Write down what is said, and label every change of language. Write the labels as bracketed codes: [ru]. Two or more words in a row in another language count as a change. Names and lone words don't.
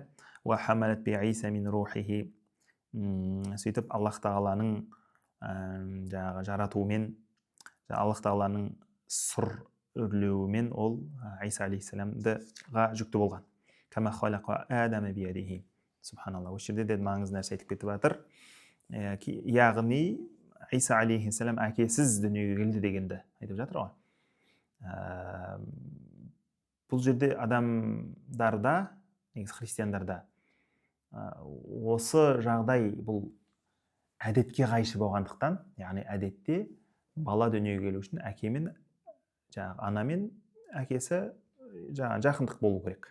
[ar] وحملت بعيسى من روحه, [kk] сөйтіп Аллах тағаланың жаңағы жаратуымен, Аллах тағаланың сұр үрлеуімен ол Иса алейхиссаламға жүкті болған. [ar] كما خلق آدم بيده. Субханалла. [kk] Осы жерде де маңызды нәрсе айтып кетіп жатыр. Яғни Иса алейхиссалам әкесіз дүниеге келді дегенді айтып жатыр ғой. Бұл жерде адамдарда, негізі христиандарда осы жағдай бұл әдетке қайшы болғандықтан, яғни әдетте бала дүниеге келу үшін әке мен жаңағы ана мен әкесі жаңағы жақындық болу керек.